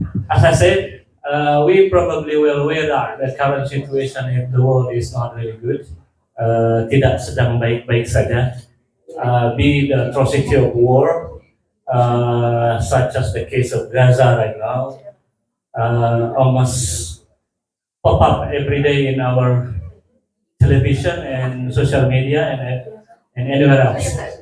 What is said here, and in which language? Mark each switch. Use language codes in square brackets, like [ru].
[en] As I said, we probably will aware that the current situation in the world is not really good. [id] Tidak sedang baik-baik saja. [en] Be the atrocity of war, such as the case of Gaza right now, almost pop up every day in our television and social media and anywhere else.